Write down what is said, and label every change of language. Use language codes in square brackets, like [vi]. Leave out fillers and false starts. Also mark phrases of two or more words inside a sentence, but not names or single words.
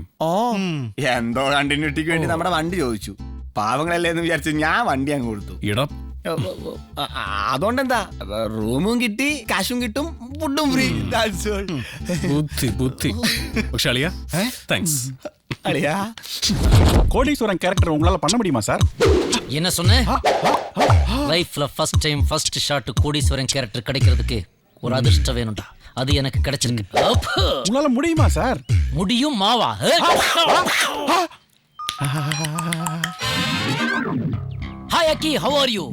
[ml] ഓ, എന്തോ കണ്ടിന്യൂറ്റിക്ക് വേണ്ടി നമ്മുടെ വണ്ടി ചോദിച്ചു. പാവങ്ങളല്ലേ എന്ന് വിചാരിച്ചു ഞാൻ വണ്ടി അങ്ങ് കൊടുത്തു. എടാ, അതുകൊണ്ടെന്താ, റൂമും കിട്ടി, കാശും കിട്ടും, ഫുഡും ഫ്രീ. ബുദ്ധി. പക്ഷെ അളിയ, താങ്ക്സ്. [ta] அழியா, கோடீஸ்வரன் கேரக்டர் உங்களால பண்ண முடியுமா சார்? என்ன சொன்ன? லைஃப்ல [en] first time first shot [ta] கோடீஸ்வரன் கேரக்டர் கிடைக்கிறதுக்கு ஒரு அதிர்ஷ்டம் வேணும்டா. அது எனக்கு கிடைச்சிருக்கு. உங்களால முடியுமா சார்? முடியும் மாவா. ஹாய் அக்கி, [en] how are you?